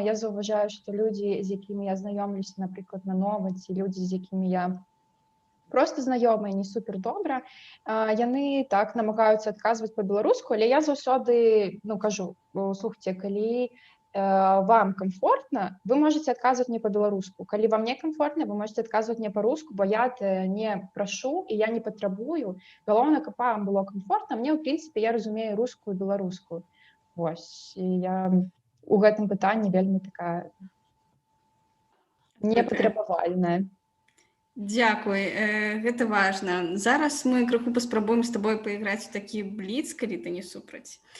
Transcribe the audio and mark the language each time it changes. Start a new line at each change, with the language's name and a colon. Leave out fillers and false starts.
Belarusian: Я заўважаю, што людзі, з якімі я знаёмлюся, напрыклад, на новаці, людзі, з якімі я просто знаёмыя, не супер добра, яны так намагаюцца адказваць па-беларуску, але я заўсёды, ну, кажу, слухайце, калі вам комфортно,
Russian: вы можете отказывать мне по-беларуску.
Belarusian: Калі вам не комфортно,
Russian: вы можете отказывать мне по-руску,
Belarusian: бо я не прашу і я не патрабую. Галоўнае, каб вам было комфортно, мне, ў прынцыпе, я разумею рускую і беларускую. Вось, і я у гэтым пытанні вельмі такая непатрабавальная. Дзякуй, гэта важна. Зараз мы крыху паспрабуем з табой пайграць у такі бліц, калі ты не супраць.